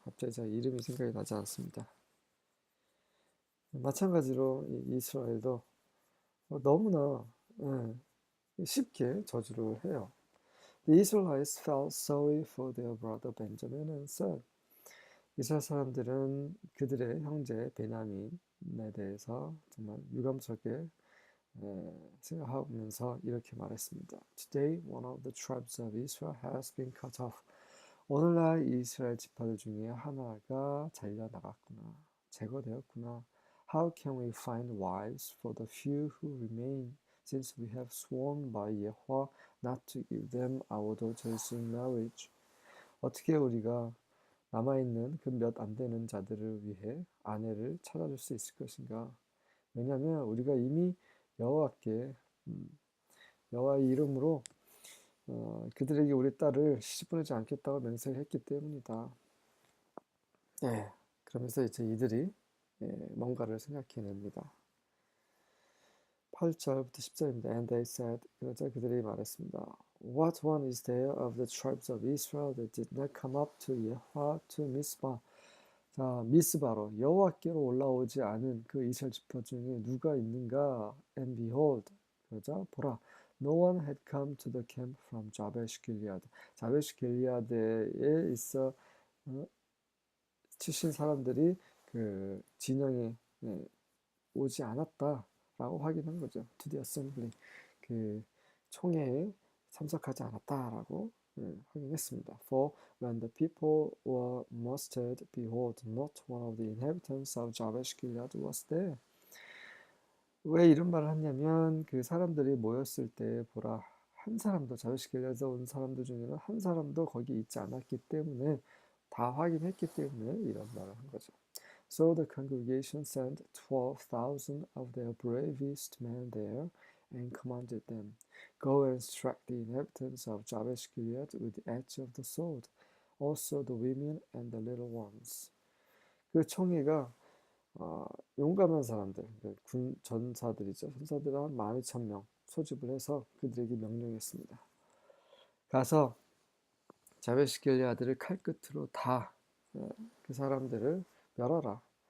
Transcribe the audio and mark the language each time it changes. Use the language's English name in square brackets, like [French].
[Korean] 갑자기 제 이름이 생각이 나지 않습니다. 마찬가지로 이스라엘도 너무나 쉽게 저주를 해요. [English] The Israelites felt sorry for their brother Benjamin and said, [Korean] 이스라엘 사람들은 그들의 형제 베냐민에 대해서 정말 유감스럽게 생각하면서 이렇게 말했습니다. [English] Today, one of the tribes of Israel has been cut off. [Korean] 오늘날 이스라엘 지파들 중에 하나가 잘려나갔구나. 제거되었구나. [English] How can we find wives for the few who remain, since we have sworn by Yahweh not to give them our daughters in marriage? [Korean] 어떻게 우리가 남아있는 그 몇 안 되는 자들을 위해 아내를 찾아줄 수 있을 것인가? 왜냐하면 우리가 이미 여호와께 여호와의 이름으로 그들에게 우리 딸을 시집 보내지 않겠다고 맹세를 했기 때문이다. 그러면서 이제 이들이 뭔가를 생각해냅니다. 8절부터 10절입니다. [English] And they said, [Korean] 그러자 그들이 말했습니다. [English] What one is there of the tribes of Israel that did not come up to Yahweh to Mizpah? [Korean] 자, 미스바로 여호와께로 올라오지 않은 그 이스라엘 지파 중에 누가 있는가? [English] And behold, [Korean] 그러자 보라, [English] no one had come to the camp from 자베시 길리아드. [Korean] 자베시 길리아드에 있어 출신 사람들이 그 진영에 오지 않았다라고 확인한 거죠. [English] To the assembly, [Korean] 그 총회에 참석하지 않았다라고 확인했습니다. [English] For when the people were mustered, behold, not one of the inhabitants of Jabesh Gilead was there. [Korean] 왜 이런 말을 하냐면 그 사람들이 모였을 때 보라, 한 사람도 자베시 길리앗에서 온 사람들 중에는 한 사람도 거기 있지 않았기 때문에 다 확인했기 때문에 이런 말을 한 거죠. [English] So the congregation sent 12,000 of their bravest men there and commanded them, Go and strike the inhabitants of Jabesh Gilead with the edge of the sword, also the women and the little ones. [Korean] 그 총회가 용감한 사람들, 군 전사들이죠. 전사들 한 12,000명 소집을 해서 그들에게 명령했습니다. 가서 자베시 길리아드를 칼끝으로 다 그 사람들을 멸하라.